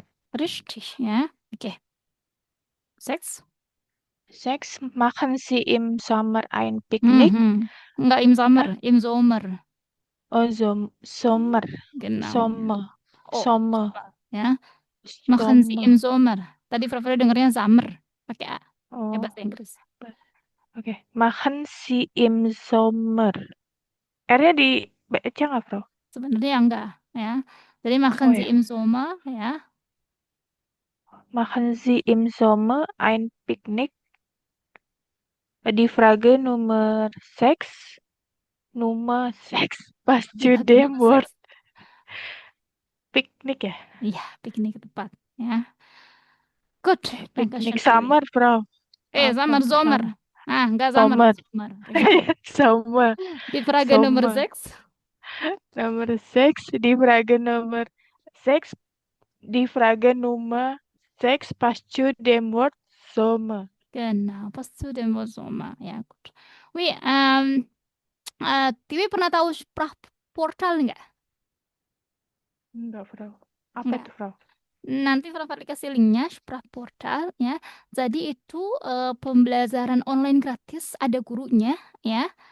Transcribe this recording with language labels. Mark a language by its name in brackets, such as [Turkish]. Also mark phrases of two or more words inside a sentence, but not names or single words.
[German] Richtig, ja. Okay. 6. 6. Machen Sie im Sommer ein Picknick? Enggak im Sommer, im Sommer. Oh, Sommer. Genau. Sommer. Oh, Sommer. ya. Machen Sie Sommer. im Sommer. [Indonesian] Tadi Frau Feli dengarnya summer. Pakai A. Oh. Ya, bahasa Inggris. Oke. [German] Machen Sie im Sommer. [Indonesian] R-nya dibaca nggak, Bro? Sebenarnya enggak, ya. Jadi [German] machen Sie im Sommer, [Indonesian] ya. [German] Machen Sie im Sommer ein Picknick? Die Frage Nummer 6. Nummer 6 passt zu dem Wort Picknick ya? [Indonesian] Iya, piknik tepat, ya. [German] Gut, Picknick summer, Bro. Summer, Sommer. Enggak Sommer. Sommer. Die Frage Nummer 6. Nummer 6. Die Frage Nummer 6. Die Frage Nummer 6 passt zu dem Wort Sommer. Genau, passt zu dem Wort Sommer. Ja, gut. [Indonesian] Wi, Tiwi pernah tahu Sprachportal nggak? Enggak, Bro. Apa itu, Bro? Nanti Frau Fadli kasih linknya, Sprachportal, ya. Jadi itu pembelajaran online gratis, ada gurunya, ya.